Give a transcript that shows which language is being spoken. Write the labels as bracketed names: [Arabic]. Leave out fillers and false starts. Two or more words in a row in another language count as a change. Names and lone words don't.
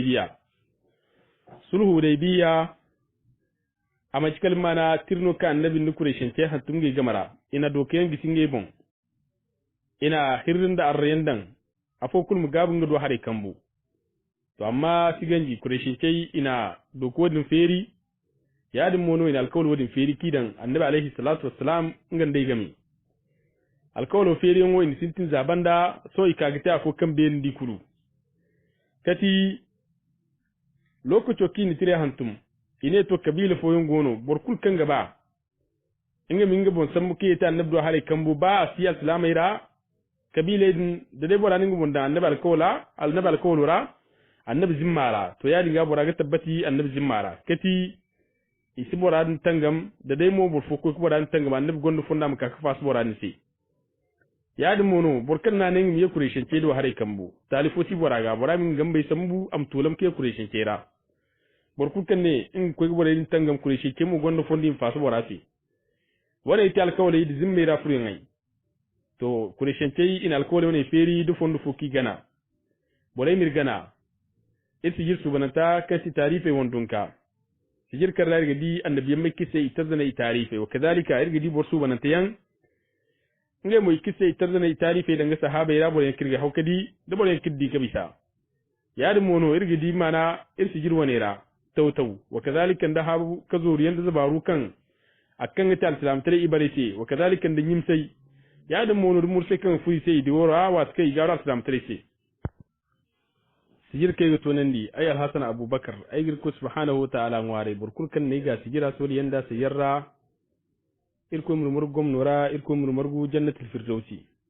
[Zarma] hudaybiya a macikal mana tirno ka annabi da kureshe ke hantum ge gamara ina dokayen gisinge bon ina hirrin da arrayan dan afokul mugabun ga do hare kambu to amma siganji kureshe ke ina dokodin feri yadin mono ina alkawal wadin feri kidan annabi [Arabic] عليه الصلاة والسلام [Zarma] ngan dai gami alkawal feri ngo in sintin zabanda so ikagita ko kan ben dikuru kati lokaco kini tire hantum ine to kabila fo gono borkul kan gaba inga minga bon sammu ke ta annabi do hare kambu ba siya islamaira kabila din da dai bora ninga bon da annabi alkawala annabi zimmara to yadin ga bora ga tabbati annabi zimmara kati isi boradin tangam da dai mo bor foko boradin tangam annabi gondo fonda maka kafa su boradin sai yadin mono borkan na nan miye kureshin ce do hare kambu talifo si boraga boramin gambe sambu am tulam ke kureshin ce ra borku kan ne in ko boradin tangam kureshin ke mo gondo fondi fa su borasi wala ita alkawali da zimme ra furin ai to kureshente in alkawali wani feri du fondu fuki gana bolai mir gana isi jirsu bananta kasi tarife wondunka sijir karra irgadi annabiyan mai kise itazana tarife [Arabic] وكذلك [Zarma] irgadi borsu bananta yan nge mo kise itazana tarife danga sahaba ira bolai kirga hawkadi da bolai kiddi kabisa ya da mono irgadi mana irsi jirwanera tautaw [Arabic] وكذلك [Zarma] da habu kazuriyan da zabaru kan akan ta al-islam tare ibarete [Arabic] وكذلك [Zarma] da nyimsai ya da mono mursai kan fuyi sai da wora wa kai gara al-islam tare sai sijir kai to nan di ay al-hasan abubakar ay girku [Arabic] سبحانه وتعالى [Zarma] ngware burkul kan ne ga sijira so yanda sayarra irko murmur gomnora irko murmurgu [Arabic] جنة الفردوس